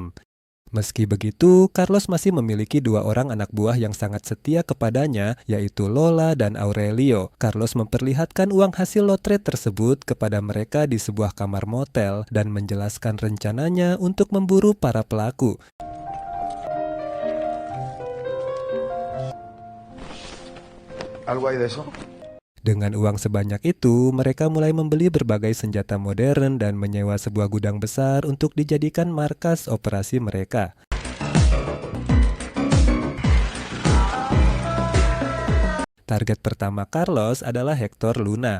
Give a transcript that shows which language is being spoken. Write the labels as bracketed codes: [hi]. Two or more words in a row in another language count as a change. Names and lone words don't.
[id] Meski begitu, Carlos masih memiliki 2 orang anak buah yang sangat setia kepadanya, yaitu Lola dan Aurelio. Carlos memperlihatkan uang hasil lotre tersebut kepada mereka di sebuah kamar motel dan menjelaskan rencananya untuk memburu para pelaku. [es] ¿Algo hay de eso? [id] Dengan uang sebanyak itu, mereka mulai membeli berbagai senjata modern dan menyewa sebuah gudang besar untuk dijadikan markas operasi mereka. Target pertama Carlos adalah Hector Luna.